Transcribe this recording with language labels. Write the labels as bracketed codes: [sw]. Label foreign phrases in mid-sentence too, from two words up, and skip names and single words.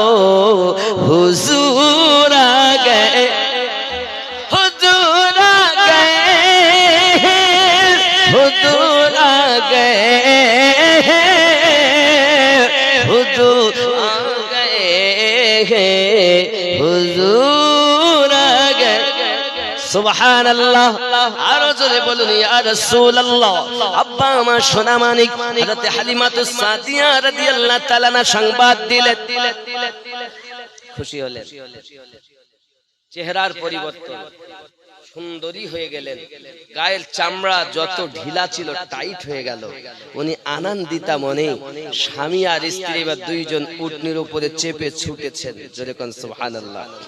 [ur] حضور آ گئے حضور آ گئے حضور آ گئے حضور آ گئے حضور آ گئے [ar] سبحان اللہ [bn] আরজে বলুন ইয়া রাসূলুল্লাহ আব্বা আমার সোনা মানিক হযরত হালিমাতুস সাদিয়া [ar] رضي الله تعالى [bn] না সংবাদ দিলেন খুশি হলেন চেহারার পরিবর্তন সুন্দরী হয়ে গেলেন গায়ের চামড়া যত ঢিলা ছিল টাইট হয়ে গেল উনি আনন্দিতা মনে স্বামী আর স্ত্রী বা দুইজন উটনির উপরে চেপে ছুটেছেন জোরে কোন সুবহানাল্লাহ